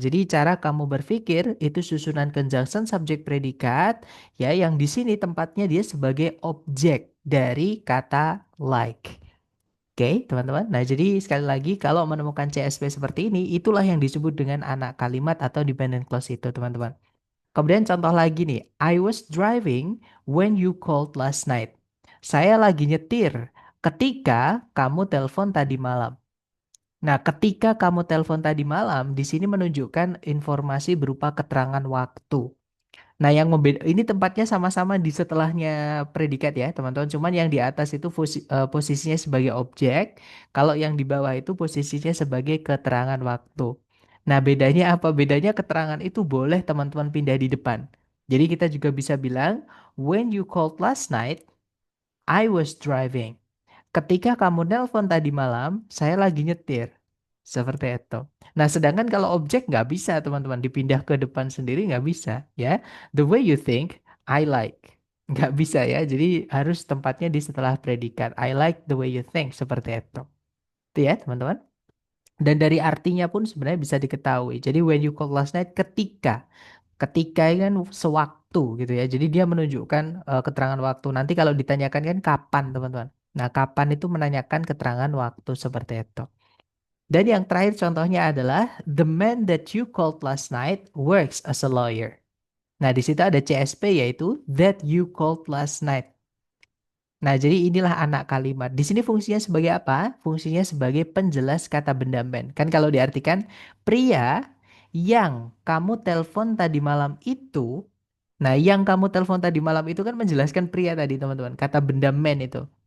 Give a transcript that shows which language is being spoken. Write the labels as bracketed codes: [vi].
[id] Jadi cara kamu berpikir itu susunan conjunction subjek predikat ya yang di sini tempatnya dia sebagai objek dari kata like. Oke, teman-teman. Nah, jadi sekali lagi kalau menemukan CSP seperti ini, itulah yang disebut dengan anak kalimat atau dependent clause itu, teman-teman. Kemudian contoh lagi nih, [en] I was driving when you called last night. [id] Saya lagi nyetir ketika kamu telepon tadi malam. Nah, ketika kamu telepon tadi malam, di sini menunjukkan informasi berupa keterangan waktu. Nah, yang membeda ini tempatnya sama-sama di setelahnya predikat ya, teman-teman. Cuman yang di atas itu posisinya sebagai objek, kalau yang di bawah itu posisinya sebagai keterangan waktu. Nah, bedanya apa? Bedanya keterangan itu boleh teman-teman pindah di depan. Jadi kita juga bisa bilang, [en] when you called last night, I was driving. [id] Ketika kamu nelpon tadi malam, saya lagi nyetir. Seperti itu. Nah, sedangkan kalau objek nggak bisa, teman-teman. Dipindah ke depan sendiri nggak bisa, ya. [en] The way you think, I like. [id] Nggak bisa ya, jadi harus tempatnya di setelah predikat. [en] I like the way you think, [id] seperti itu. Itu ya, teman-teman. Dan dari artinya pun sebenarnya bisa diketahui. Jadi, [en] when you call last night, [id] ketika. Ketika ini kan sewaktu gitu ya. Jadi dia menunjukkan keterangan waktu. Nanti kalau ditanyakan kan kapan, teman-teman. Nah, kapan itu menanyakan keterangan waktu seperti itu. Dan yang terakhir contohnya adalah [en] the man that you called last night works as a lawyer. [id] Nah, di situ ada CSP yaitu [en] that you called last night. [id] Nah, jadi inilah anak kalimat. Di sini fungsinya sebagai apa? Fungsinya sebagai penjelas kata benda man. Kan kalau diartikan pria yang kamu telepon tadi malam itu. Nah, yang kamu telepon tadi malam itu kan menjelaskan pria tadi, teman-teman. Kata benda man itu.